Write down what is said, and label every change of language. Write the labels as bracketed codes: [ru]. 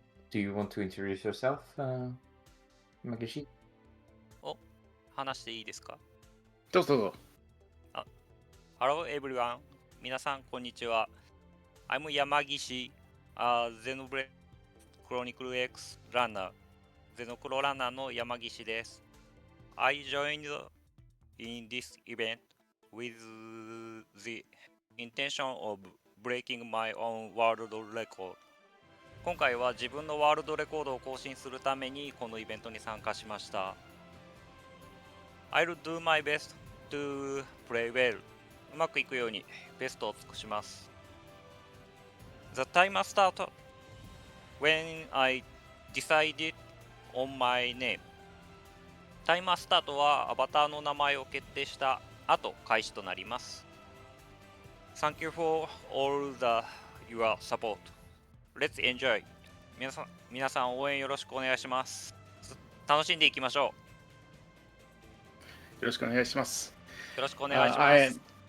[en] Do you want to introduce yourself, Magishi? [ja] 話していいですか？どうぞどうぞ。 [en] Hello everyone. [ja] 皆さんこんにちは。 [en] I'm Yamagishi, Xenoblade Chronicle X runner. [ja] ゼノクロランナーの山岸です。 [en] I joined in this event with the intention of breaking my own world record. [ja] 今回は自分のワールドレコードを更新するためにこのイベントに参加しました。 [en] I'll do my best to play well. [ja] うまくいくようにベストを尽くします。 [en] The timer started when I decided on my name. [ja] タイマースタートはアバターの名前を決定した後開始となります。 [en] Thank you for all your support. Let's enjoy. [ja] 皆さん応援よろしくお願いします。楽しんでいきましょよろしくお願いします。う。よろしくお願いします。